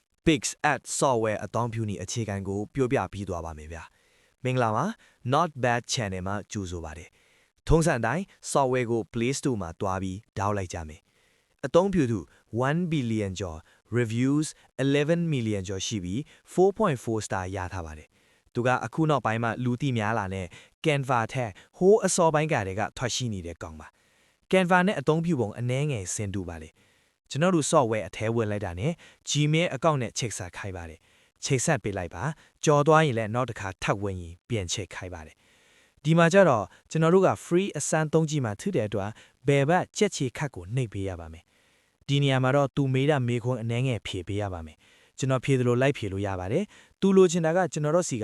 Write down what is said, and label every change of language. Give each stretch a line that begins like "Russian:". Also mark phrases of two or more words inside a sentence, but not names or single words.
Burmese: Pix@software အသုံးပြုနည်းအခြေခံကိုပြောပြပြီးသွားပါမယ်ဗျာမင်္ဂလာပါ Not Bad Channel မှာကြိုဆိုပါတယ် ထုံးစံတိုင်း software ကို Play Store မှာတွားပြီး download လိုက်ကြမယ်အသုံးပြုသူ1 billion ကျော် reviews 11 million ကျော်ရှိပြီး 4.4 star ရထားပါတယ်သူကအခုနောက်ပိုင်းမှာလူသိများလာတဲ့ Canva ထက်ဟိုးအစောပိုင်းကတည်းကထွက်ရှိနေတဲ့ကောင်ပါ Canva နဲ့အသုံးပြုပုံအနည်းငယ်ဆင်တူပါလေကျွန်တော်တို့ software အထဲဝင်လိုက်တာနဲ့
English: Gmail account
Burmese: နဲ့ချိတ်ဆက်ခိုင်းပါတယ်ချိတ်ဆက်ပေးလိုက်ပါကြော်သွားရင်လည်းနောက်တစ်ခါထပ်ဝင်ရင်ပြန်ချိတ်ခိုင်းပါတယ်ဒီမှာကျတော့ကျွန်တော်တို့က free အစမ်းသုံးကြည့်မှထူတဲ့အတွက်ဘယ်ဘက်ချက်ချီခတ်ကိုနှိပ်ပေးရပါမယ်ဒီနေရာမှာတော့သူမေးတာမေးခွန်းအနည်းငယ်ဖြေပေးရပါမယ်ကျွန်တော်ဖြေသလိုလိုက်ဖြေလို့ရပါတယ်သူလိုချင်တာကကျွန်တော်တို့စီက